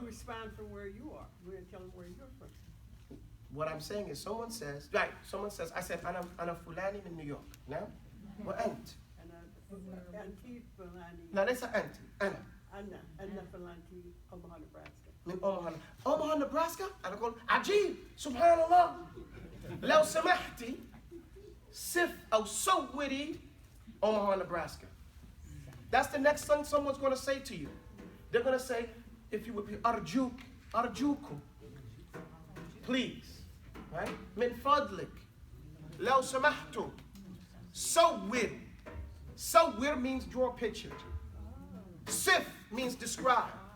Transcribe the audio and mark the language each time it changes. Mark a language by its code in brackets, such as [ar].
[en] You respond from where you are. We're gonna tell them where you're from. what I'm saying is someone says, right, someone says, I said, [ar] أنا فلاني من نيويورك. Now, وأنت. أنتي فلاني. لا ليس أنت، أنا. أنا فلانتي Omaha, Nebraska. من أوماها نبراسكا. أنا أقول عجيب سبحان الله. لو سمحتي صف أو صوري Omaha, Nebraska. [en] That's the next thing someone's going to say to you. They're going to say, if you would be أرجوكم. Please. Right? [ar] من فضلك. لو سمحتم. صور. [en] صور means draw a picture. صف means describe.